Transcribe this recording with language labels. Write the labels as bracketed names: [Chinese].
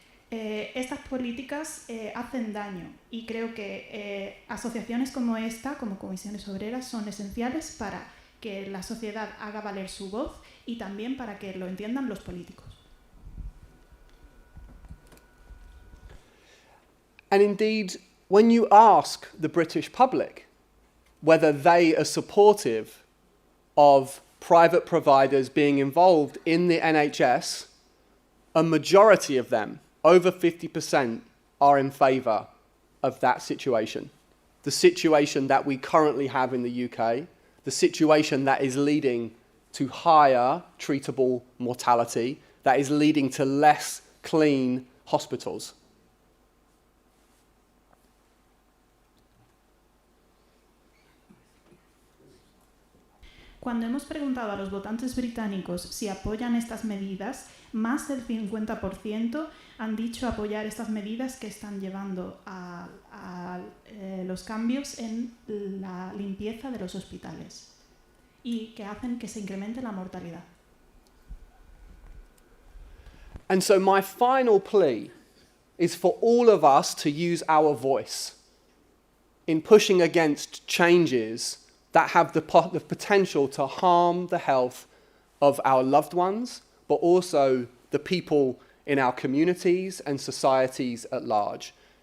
[Spanish] Estas políticas hacen daño y creo que asociaciones como esta, como comisiones obreras, son esenciales para que la sociedad haga valer su voz y también para que lo entiendan los políticos. [English] And indeed, when you ask the British public whether they are supportive of private providers being involved in the NHS, a majority of them, over 50%, are in favour of that situation. The situation that we currently have in the UK, the situation that is leading to higher treatable mortality that is leading to less clean hospitals. [Spanish] Cuando hemos preguntado a los votantes británicos si apoyan estas medidas, más del 50% han dicho apoyar estas medidas que están llevando a los cambios en la limpieza de los hospitales y que hacen que se incremente la mortalidad. [English] And so my final plea is for all of us to use our voice in pushing against changes that have the potential to harm the health of our loved ones, but also the people in our communities and societies at large.